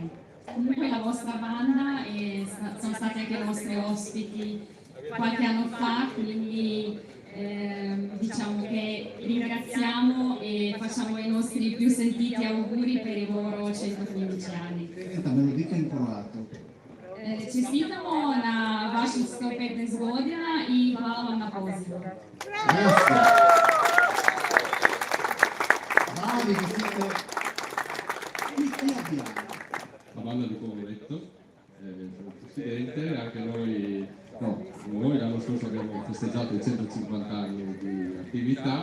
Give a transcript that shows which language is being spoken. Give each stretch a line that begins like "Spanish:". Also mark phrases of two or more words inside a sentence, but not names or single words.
Italian: Comunque la vostra banda sono stati anche i nostri ospiti qualche anno fa, quindi diciamo che ringraziamo e facciamo i nostri più sentiti auguri per i loro 115 anni. Senta, me lo dica in croato.
Croatian: Čestitamo na vaših 115 godina i hvala vam na pozivu.
Italian: Grazie. Bravi che siete. E chi abbiamo? La banda di Poveretto, il presidente, anche noi l'anno scorso abbiamo festeggiato i 150 anni di attività.